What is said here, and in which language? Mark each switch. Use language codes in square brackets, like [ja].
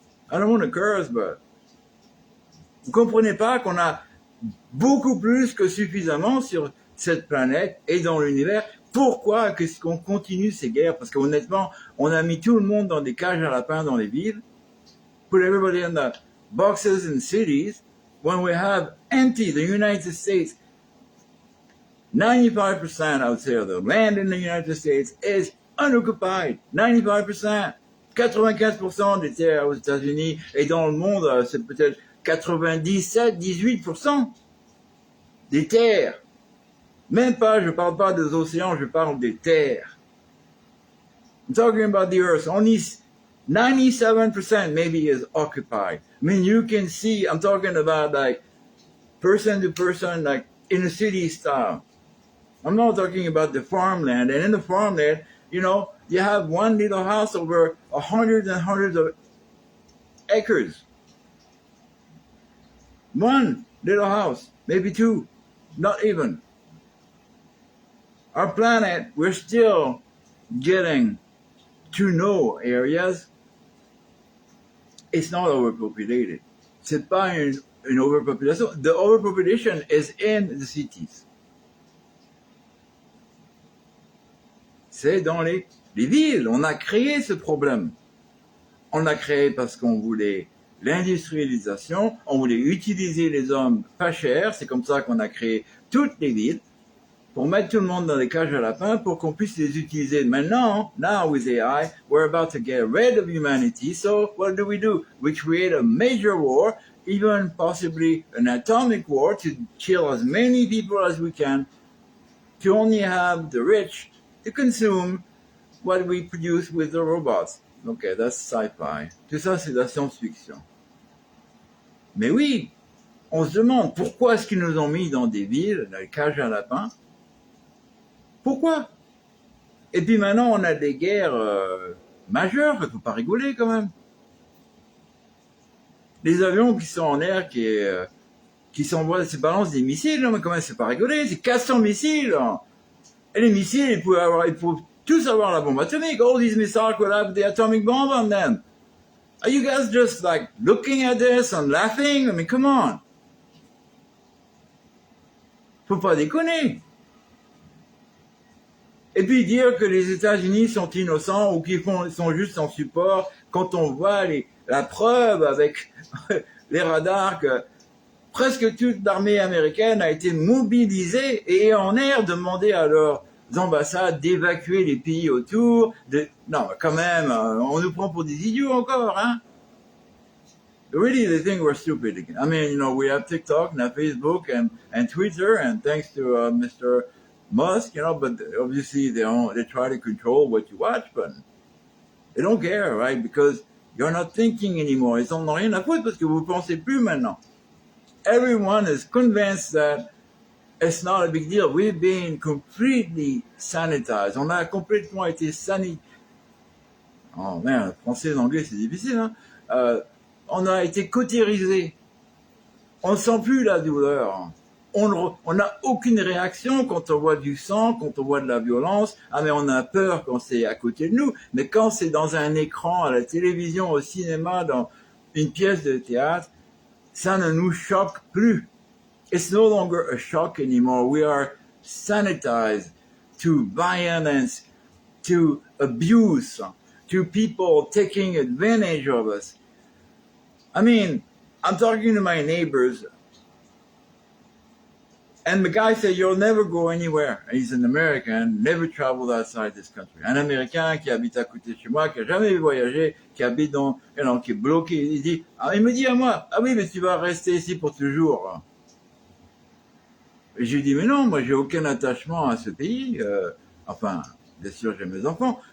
[en] I don't want to curse, but [fr] vous comprenez pas qu'on a beaucoup plus que suffisamment sur cette planète et dans l'univers. Pourquoi est-ce qu'on continue ces guerres? Parce qu'honnêtement, on a mis tout le monde dans des cages à lapins dans les villes, [en] put everybody in the boxes in cities, when we have empty the United States. 95%, I would say, of the land in the United States is unoccupied. 95%. [fr] 95% des terres aux États-Unis, et dans le monde, c'est peut-être 97-18% des terres. Même pas, je parle pas des océans, je parle des terres. [en] I'm talking about the earth. Only 97% maybe is occupied. I mean, you can see, I'm talking about like person to person, like in a city style. I'm not talking about the farmland. And in the farmland, you know, you have one little house over hundreds and hundreds of acres. One little house, maybe two, not even. Our planet, we're still getting to know areas. It's not overpopulated. [fr] C'est pas une overpopulation. [en] The overpopulation is in the cities. [fr] C'est dans les villes. On a créé ce problème. On l'a créé parce qu'on voulait l'industrialisation, on voulait utiliser les hommes pas chers, c'est comme ça qu'on a créé toutes les villes, pour mettre tout le monde dans des cages à lapins pour qu'on puisse les utiliser. [en] Maintenant, now with AI, we're about to get rid of humanity, so what do? We create a major war, even possibly an atomic war, to kill as many people as we can, to only have the rich to consume what we produce with the robots. Okay, that's sci-fi. [fr] Tout ça, c'est de la science-fiction. Mais oui, on se demande pourquoi est-ce qu'ils nous ont mis dans des villes, dans les cages à lapins. Pourquoi? Et puis maintenant, on a des guerres majeures, il ne faut pas rigoler quand même. Les avions qui sont en air, qui s'envoient, se balancent des missiles, mais quand même, c'est pas rigoler, c'est 400 missiles. Et les missiles, ils pouvaient tous avoir la bombe atomique. [en] All these missiles could have the atomic bomb on them. Are you guys just like looking at this and laughing? I mean, come on. [fr] Faut pas déconner. Et puis dire que les États-Unis sont innocents ou qu'ils sont juste en support, quand on voit la preuve avec les radars que presque toute l'armée américaine a été mobilisée et est en air, demander à leurs ambassades d'évacuer les pays autour. Non, quand même, on nous prend pour des idiots encore, hein? [en] Really, they think we're stupid again. I mean, you know, we have TikTok, and Facebook, and Twitter, and thanks to Mr. Musk, you know, but obviously they try to control what you watch, but they don't care, right? Because you're not thinking anymore. [fr] Ils en ont rien à foutre parce que vous ne pensez plus maintenant. [en] Everyone is convinced that it's not a big deal. We've been completely sanitized. [fr] On a complètement été Oh merde, français et anglais, c'est difficile, hein? On a été cautérisé. On ne sent plus la douleur. on n'a aucune réaction quand on voit du sang, quand on voit de la violence. Ah, mais on a peur quand c'est à côté de nous. Mais quand c'est dans un écran, à la télévision, au cinéma, dans une pièce de théâtre, ça ne nous choque plus. [en] It's no longer a shock anymore. We are sanitized to violence, to abuse, to people taking advantage of us. I mean, I'm talking to my neighbors, and the guy said, "You'll never go anywhere." And he's an American, never traveled outside this country. [fr] Un Américain qui habite à côté de chez moi, qui a jamais voyagé, qui habite dans, qui est bloqué. Il me dit à moi, ah oui, mais tu vas rester ici pour toujours. Et je lui dis, mais non, moi j'ai aucun attachement à ce pays. Enfin, bien sûr, j'ai mes enfants.